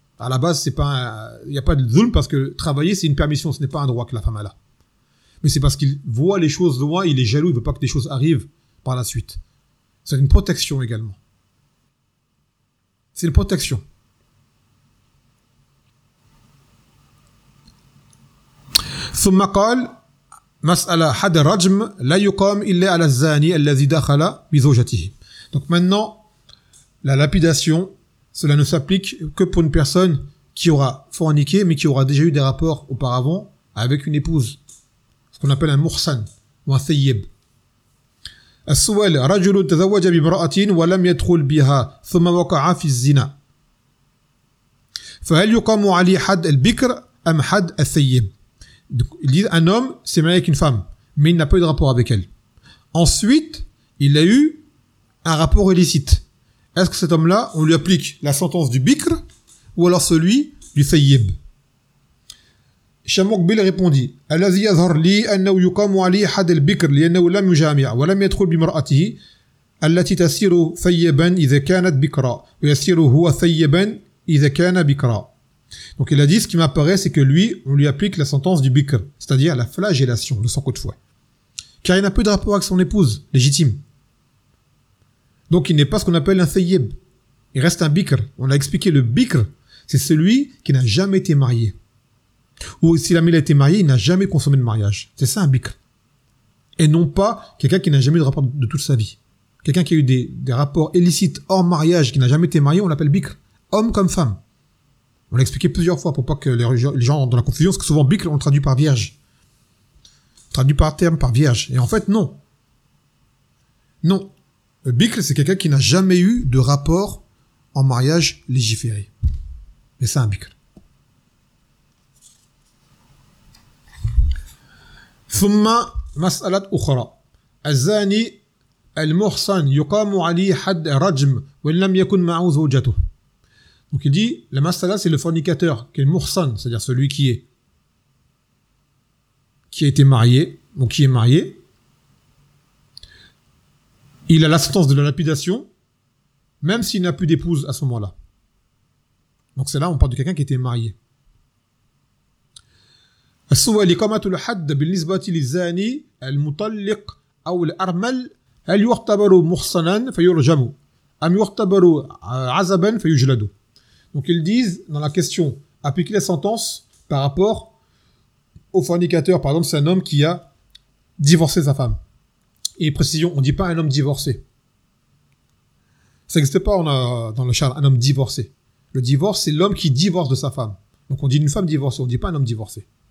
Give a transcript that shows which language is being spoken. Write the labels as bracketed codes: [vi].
[fr] À la base, c'est pas, il y a pas de zulm parce que travailler c'est une permission, ce n'est pas un droit que la femme a là. Mais c'est parce qu'il voit les choses loin, il est jaloux, il veut pas que des choses arrivent par la suite. C'est une protection également. C'est une protection. [ar] ثم قال مسألة حد رجم لا يقام إلا على الزاني الذي دخل بزوجته. [fr] Donc maintenant, la lapidation, cela ne s'applique que pour une personne qui aura forniqué, mais qui aura déjà eu des rapports auparavant avec une épouse. Ce qu'on appelle un mursan ou un thayyib. [ar] السؤال رجل تزوج بامرأة ولم يدخل بها ثم وقع في الزنا فهل يقام عليه حد البكر أم حد الثيب؟ [fr] Il dit un homme s'est marié avec une femme mais il n'a pas eu de rapport avec elle. Ensuite, il a eu un rapport illicite. Est-ce que cet homme-là, on lui applique la sentence du bikr ou alors celui du thayyib? [ar] Shamukbil répondit: الذي يظهر لي أنه يقام عليه حد البكر لأنه لم يجامع ولم يدخل بمرأته التي تسير ثيبا إذا كانت بكرا ويسير هو ثيبا إذا كان بكرا. [fr] Donc il a dit ce qui m'apparaît c'est que lui on lui applique la sentence du bikr, c'est-à-dire la flagellation de 100 coups de fouet, car il n'a plus de rapport avec son épouse légitime. Donc il n'est pas ce qu'on appelle un thayyib, il reste un bikr. On l'a expliqué, le bikr c'est celui qui n'a jamais été marié. Ou si l'ami a été marié, il n'a jamais consommé de mariage. C'est ça un bikr. Et non pas quelqu'un qui n'a jamais eu de rapport de toute sa vie. Quelqu'un qui a eu des rapports illicites hors mariage, qui n'a jamais été marié, on l'appelle bikr. Homme comme femme. On l'a expliqué plusieurs fois pour pas que les gens dans la confusion, parce que souvent bikr, on le traduit par vierge. Traduit par terme par vierge. Et en fait, non. Non. Le bikr, c'est quelqu'un qui n'a jamais eu de rapport en mariage légiféré. Mais c'est un bikr. [ar] ثم مسألة أخرى الزاني المحصن يقام عليه حد رجم وإن لم يكن معه زوجته. [fr] Donc il dit la masala c'est le fornicateur qui est muhsan, c'est-à-dire celui qui a été marié ou qui est marié. Il a la sentence de la lapidation même s'il n'a plus d'épouse à ce moment-là. Donc c'est là on parle de quelqu'un qui était marié. [ar] السؤال إقامة الحد بالنسبة للزاني المطلق أو الأرمل هل يعتبر محصنا فيرجم أم يعتبر عزبا فيجلد. [fr] Donc ils disent dans la question appliquer la sentence par rapport au fornicateur, par exemple c'est un homme qui a divorcé sa femme. Et précision, on ne dit pas un homme divorcé. Ça n'existe pas dans le char un homme divorcé. Le divorce c'est l'homme qui divorce de sa femme. Donc on dit une femme divorcée, on ne dit pas un homme divorcé.